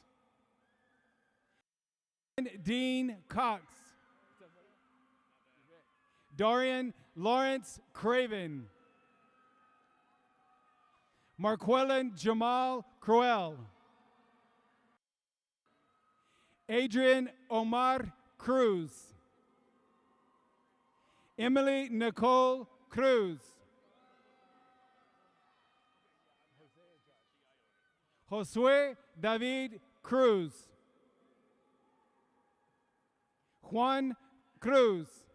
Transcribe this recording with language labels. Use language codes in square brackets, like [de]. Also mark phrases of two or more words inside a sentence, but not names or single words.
[en] Dean Cox. Dorian Lawrence Craven. Marquellen Jamal Crowell. Adrian Omar Cruz. Emily Nicole Cruz. Josue David Cruz. Juan Cruz.